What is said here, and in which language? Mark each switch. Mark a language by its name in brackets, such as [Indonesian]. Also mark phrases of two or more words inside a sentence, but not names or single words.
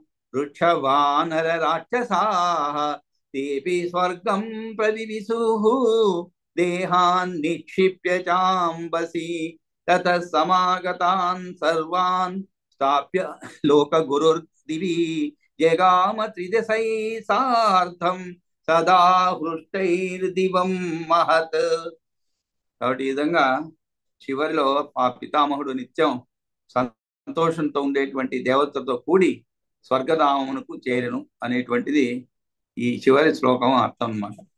[Sanskrit] वृक्षवानरराक्षसाः तेऽपि स्वर्गं प्रविविशुः देहान् निक्षिप्य चाम्बसि ततः समागतान् सर्वान् स्थाप्य लोकगुरुर्दिवि जगाम त्रिदशै सार्थं सदा हृष्टैर्दिवं महत्. [Telugu] కాబట్టి ఈ విధంగా చివరిలో ఆ పితామహుడు నిత్యం సంతోషంతో ఉండేటువంటి దేవతలతో కూడి స్వర్గధామమునకు చేరును అనేటువంటిది ఈ చివరి శ్లోకం అర్థం అన్నమాట.